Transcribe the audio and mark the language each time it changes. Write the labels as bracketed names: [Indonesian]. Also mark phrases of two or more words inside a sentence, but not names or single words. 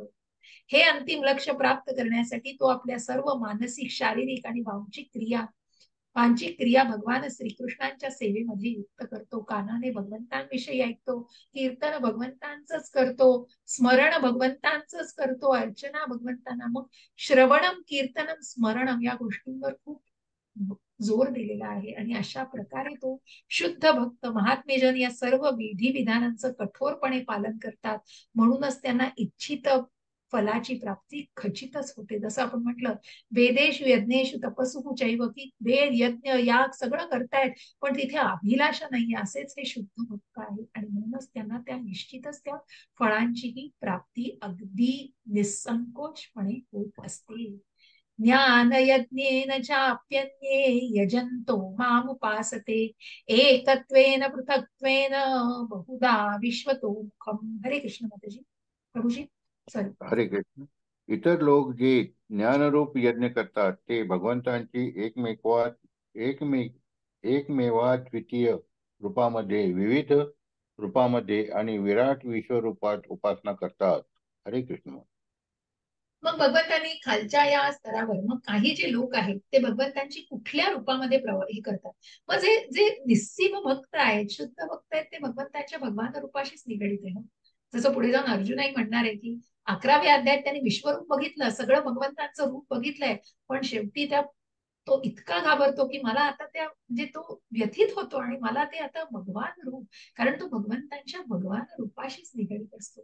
[Marathi] हे अंतिम लक्ष प्राप्त करण्यासाठी तो आपल्या सर्व मानसिक शारीरिक आणि वांचिक क्रिया भगवान श्रीकृष्णांच्या सेवेमध्ये युक्त करतो. कानाने भगवंतांविषयी ऐकतो, कीर्तन भगवंतांचंच करतो, स्मरण भगवंतांचंच करतो, अर्चना भगवंतांना. मग [Sanskrit] श्रवणम कीर्तनम स्मरणम [Marathi] या गोष्टींवर खूप जोर दिलेला आहे. आणि अशा प्रकारे तो शुद्ध भक्त महात्मेजन या सर्व विधी विधानांचं कठोरपणे पालन करतात. म्हणूनच त्यांना इच्छित फलाची प्राप्ती खचितच होते. जसं आपण म्हटलं [Sanskrit] वेदेषु यज्ञेषु तपस्सु चैव, [Marathi] की वेद यज्ञ याग सगळं करतायत पण तिथे अभिलाषा नाहीये, असेच हे शुद्ध भक्त आहेत. आणि म्हणूनच त्यांना त्या निश्चितच त्या फळांचीही प्राप्ती अगदी निसंकोचपणे होत असते. [Sanskrit] ज्ञान यज्ञेन चाप्यन्ये यजन्तो मामुपासते एकत्वेन पृथक्त्वेन बहुधा विश्वतो मुखम. [Marathi] हरे कृष्ण माताजी. प्रभुजी सॉरी. हरे कृष्ण. इतर लोक जे ज्ञानरूप यज्ञ करतात ते भगवंतांची एकमेवाद्वितीय रूपामध्ये, विविध रूपामध्ये आणि विराट विश्वरूपात उपासना करतात. हरे कृष्ण. मग भगवंतांनी खालच्या या स्तरावर मग काही जे लोक आहेत ते भगवंतांची कुठल्या रूपामध्ये हे करतात. मग जे जे निस्सीम भक्त आहेत, शुद्ध भक्त आहेत, ते भगवंतांच्या भगवान रूपाशीच निगडीत आहे. जसं पुढे जाऊन अर्जुनही म्हणणार आहे की 11व्या अध्यायात त्यांनी विश्वरूप बघितलं, सगळं भगवंतांचं रूप बघितलंय, पण शेवटी तो इतका घाबरतो की मला आता म्हणजे तो व्यथित होतो आणि मला ते आता भगवान रूप, कारण तो भगवंतांच्या भगवान रूपाशीच निगडीत असतो.